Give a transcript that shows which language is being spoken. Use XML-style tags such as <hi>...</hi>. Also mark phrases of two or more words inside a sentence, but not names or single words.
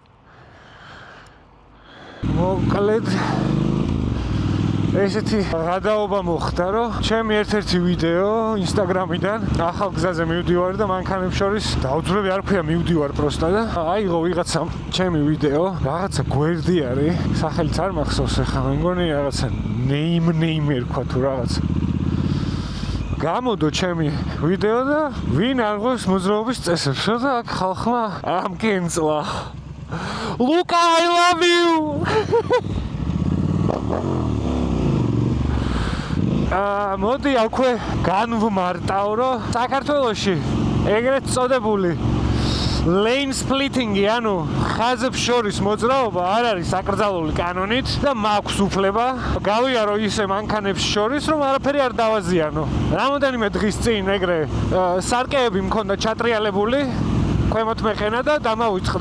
<ka>მოკლედ ესეთი გადაობა მოხდა, რომ ჩემი ერთ-ერთი ვიდეო Instagram-იდან ახალ გზაზე მივდივარ და მანქანებს შორის დაუძვრები არ ქვია მივდივარ პროსტა და აიღო ვიღაცამ ჩემი ვიდეო, რაღაცა გვერდი არის, სახელიც არ მახსოვს ახლა, მე მგონი რაღაცა name ერქვა თუ რაღაც. გამოდო ჩემი ვიდეო და ვინ არღოს მოძრაობის წესებს და აქ ხალხმა ამკენწლა.</ka> <en>Luka, I love you!</en> <ka>მოდი აქვე განვმარტავ, რომ საქართველოში ეგრეთ წოდებული</ka> <en>lane splitting-</en> <ka>ი, ანუ ხაზებს შორის მოძრაობა არ არის აკრძალული კანონით და მაქვს უფლება გავიარო ისე მანქანებს შორის, რომ არაფერი არ დავაზიანო. რამოდენიმე დღის წინ ეგრე სარკეები მქონდა ჩატრიალებული, ქვემოთ მეყენა და დამავიწყდა.</ka>